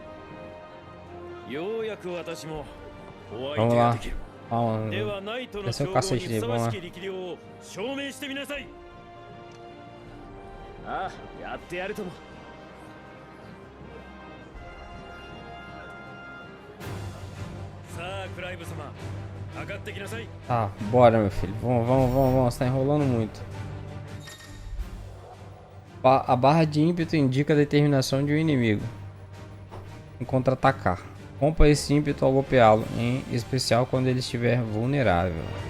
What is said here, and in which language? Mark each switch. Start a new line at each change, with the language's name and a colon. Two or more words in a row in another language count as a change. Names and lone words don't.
Japanese: ようやく私もお相手ができる。ではナイトの称号にふさわしき力量を証明してみなさい。ああ、やってやるとも。さあ、クライブ様。
Portuguese: Tá, bora meu filho, vamos, você tá enrolando muito. A barra de ímpeto indica a determinação de um inimigo em contra-atacar. Rompa esse ímpeto ao golpeá-lo, em especial quando ele estiver vulnerável.